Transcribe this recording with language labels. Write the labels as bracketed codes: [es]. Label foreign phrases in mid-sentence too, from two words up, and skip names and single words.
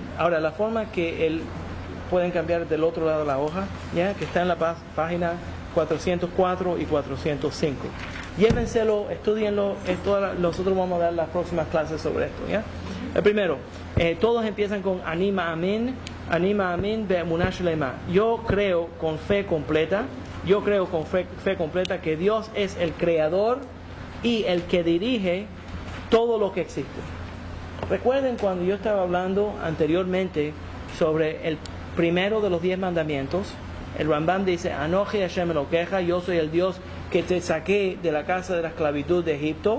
[es] Ahora, la forma que pueden cambiar del otro lado de la hoja, ¿ya? Que está en la página 404 y 405. Llévenselo, estudienlo. Nosotros vamos a dar las próximas clases sobre esto, ¿ya? El primero, todos empiezan con [he] אנימא אמין, אנימא אמין באמונה שלמה. [es] Yo creo con fe completa, que Dios es el creador y el que dirige todo lo que existe. Recuerden cuando yo estaba hablando anteriormente sobre el primero de los 10 mandamientos, el Rambam dice, [he] אנכי השם אלקיך, [es] yo soy el Dios que te saqué de la casa de la esclavitud de Egipto.